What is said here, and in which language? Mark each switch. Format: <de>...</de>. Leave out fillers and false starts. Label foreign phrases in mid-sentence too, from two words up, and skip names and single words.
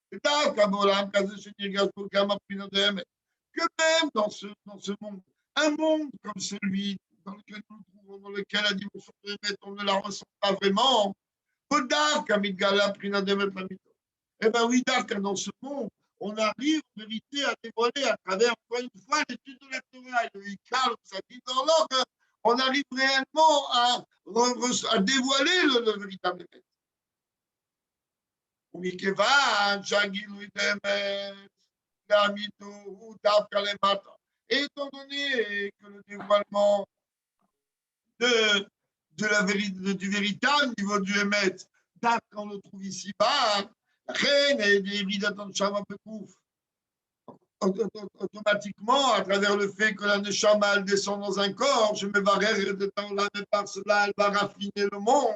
<fr>Que même dans ce monde, un monde comme celui dans lequel nous nous trouvons, dans lequel la dimension de Emet, on ne la ressent pas vraiment, eh bien oui, dans ce monde, on arrive en vérité à dévoiler à travers, encore une fois, l'étude de la Torah et le Hikal, ça dit dans l'ordre, on arrive réellement à dévoiler le véritable Emet.</fr> <he>ומכיוון שהגילוי באמת לאמיתו הוא דווקא למטה.</he> <fr>Étant donné que le dévoilement du véritable niveau du Emet, qu'on le trouve ici-bas, automatiquement, à travers le fait que la Neshama elle descend dans un corps, je me barre de temps là, mais par cela, elle va raffiner le monde.</fr>